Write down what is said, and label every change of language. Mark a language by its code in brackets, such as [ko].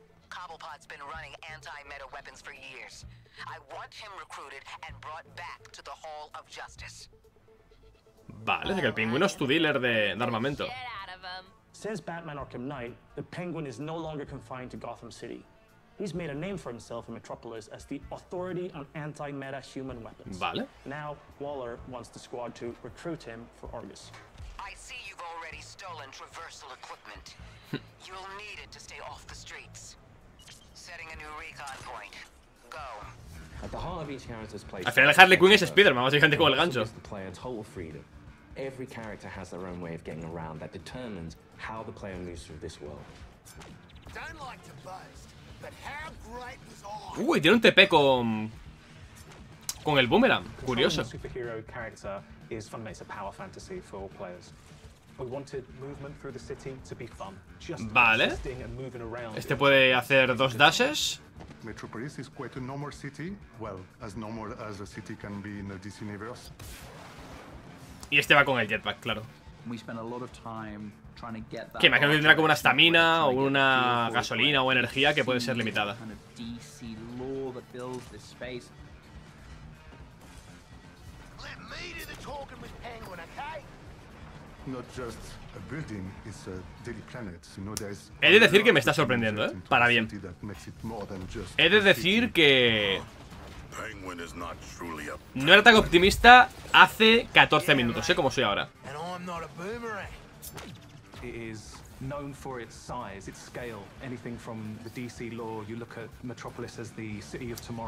[en] Cobblepot's been running anti-meta weapons for years. I want him recruited and brought back to the Hall of Justice. [es] Vale, es que el pingüino es tu dealer de armamento. [en] Since Batman Arkham Knight, the Penguin is no longer confined to Gotham City. He's made a name for himself in Metropolis as the authority on anti-meta human weapons. [es] Vale. [en] Now, Waller wants the squad to recruit him for Argus. I see you've already stolen traversal equipment. You'll need it to stay off the streets. Setting a new recon point. Go. At the heart of each character's play. [es] Al final Harley Quinn es Spider-Man, básicamente como el gancho. [en] The player total freedom. Every character has their own way of getting around that determines how the player moves through this world. Don't like to boast, but how great was I? [es] Uy, tiene un TP con el boomerang. Curioso. [en] Superhero character is fundamentally a power fantasy for all players. We wanted movement through the city to be fun. Just [es] Vale. [en] existing and moving around. [es] Este puede hacer 2 dashes. [en] Metropolis is quite a normal city. Well, as normal as a city can be in the DC universe. [es] Y este va con el jetpack, claro. [en] We spent a lot of time trying to get that. [es] Que imagino que tendrá como una estamina o una gasolina o energía que puede ser limitada. [en] Kind of DC law that builds this space. Let me do the talking with Penguin, okay? Not just a building, it's a daily planet. You know, there's [es] He de decir que me está sorprendiendo, ¿eh? Para bien. He de decir que no era tan optimista hace 14 minutos, ¿eh? Como soy ahora. [en] And I'm not a boomerang. It is known for its size, its scale. Anything from the DC lore, you look at Metropolis as the city of tomorrow.